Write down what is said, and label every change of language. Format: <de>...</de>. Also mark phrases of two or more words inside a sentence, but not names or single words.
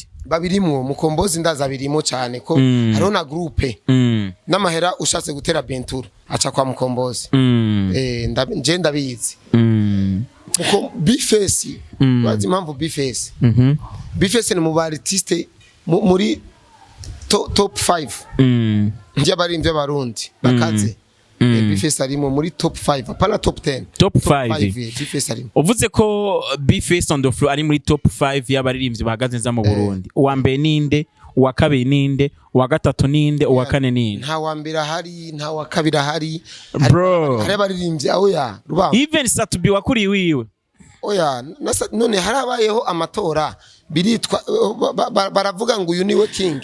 <rn>babirimwo Mukombozi ndaza birimo cyane ko hariho na groupe n'amahera ushatse gutera Benturo aca kwa Mukombozi nje ndabizi uko Bface bazi impamvu Bface Bface ni mu artiste muri top 5 njye abarimvye barundi bakaze Bface arimo muri top 5 apana top 10 top 5 Bface arimo uvuze ko Bface on the floor ari muri top 5 y'abaririmbyi bahagaze nza mu Burundi uwa mbere ninde uwa kabiri ninde, uwa gatatu ninde, uwa kane ninde? Nta wa mbere ahari, nta wa kabiri ahari. Bro, hari abaririmbyi oya Rubamba. Even Satubi wakuri wiwe. Oya none harabayeho amatora biritwa baravuga ngo uyu niwe king.</rn>